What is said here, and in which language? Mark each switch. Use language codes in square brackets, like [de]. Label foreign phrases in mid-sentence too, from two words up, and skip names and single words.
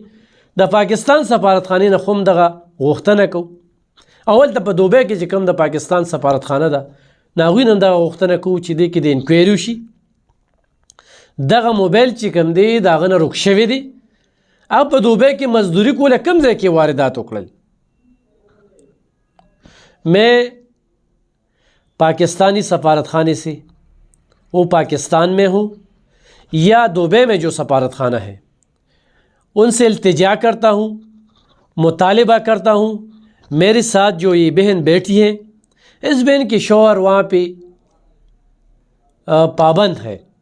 [ps] د پاکستان سفارتخانې نه خو هم دغه غوښتنه کوو. اول ته په دوبۍ کې چې کوم د پاکستان سفارتخانه ده نو هغوی نه هم دغه غوښتنه کوو چې دې کې د انکوایري وشي. دغه موبایل چې کوم دی د هغه نه رک شوی دی، هغه په دوبۍ کې مزدوري کوله کوم ځای کې واردات وکړل. [ur] میں پاکستانی سفارتخانے سے وہ پاکستان میں ہوں یا دوبئی میں جو سفارتخانہ ہے ان سے التجا کرتا ہوں، مطالبہ کرتا ہوں میرے ساتھ جو یہ بہن بیٹھی ہیں اس بہن کے شوہر وہاں پہ پابند ہے.